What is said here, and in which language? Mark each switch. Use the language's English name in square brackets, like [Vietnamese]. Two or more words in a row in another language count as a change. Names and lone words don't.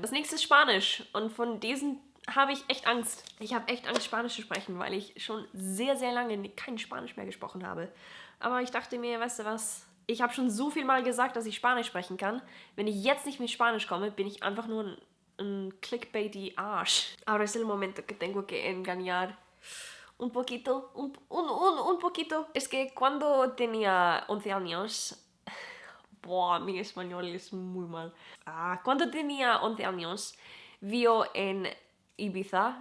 [German] Das nächste ist Spanisch und von diesen habe ich echt Angst. Ich habe echt Angst, Spanisch zu sprechen, weil ich schon sehr, sehr lange kein Spanisch mehr gesprochen habe. Aber ich dachte mir, weißt du was, ich habe schon so viel mal gesagt, dass ich Spanisch sprechen kann. Wenn ich jetzt nicht mit Spanisch komme, bin ich einfach nur ein clickbaity Arsch. [Spanish] Ahora es el momento que tengo que engañar un poquito, un poquito. Es que cuando tenía 11 años... Boah, mi español es muy mal. Cuando tenía 11 años, vivo en Ibiza.